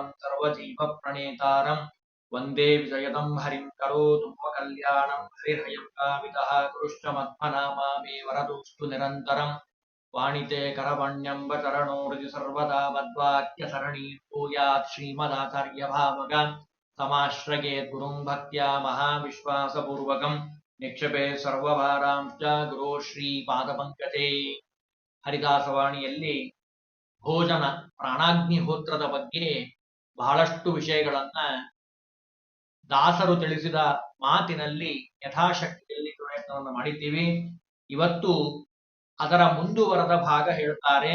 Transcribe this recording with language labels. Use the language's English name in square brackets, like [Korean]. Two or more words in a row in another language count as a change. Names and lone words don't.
[Sanskrit] सर्वजीवप्रणेतारं वन्दे विजयदं हरिं करोतु मम कल्याणं हरिर्हयं कामितः कुरुश्च मत्मनामा मे वरदोऽस्तु निरन्तरं वाणिते करवण्यम्ब चरणो हृदि सर्वदा मद्वाक्यसरणीं भूयात् श्रीमदाचार्यभावगान् समाश्रयेत् गुरुं भक्त्या महाविश्वासपूर्वकं निक्षेपे सर्वभारांश्च गुरो ಶ್ರೀಪಾದಪಂಕಜೇ. [Kannada] ಹರಿದಾಸವಾಣಿಯಲ್ಲಿ ಭೋಜನ ಪ್ರಾಣಾಗ್ನಿಹೋತ್ರದ ಬಗ್ಗೆ ಬಹಳಷ್ಟು ವಿಷಯಗಳನ್ನ ದಾಸರು ತಿಳಿಸಿದ ಮಾತಿನಲ್ಲಿ ಯಥಾಶಕ್ತಿಯಲ್ಲಿ ಪ್ರಯತ್ನವನ್ನು ಮಾಡಿದ್ದೀವಿ. ಇವತ್ತು ಅದರ ಮುಂದುವರೆದ ಭಾಗ ಹೇಳ್ತಾರೆ.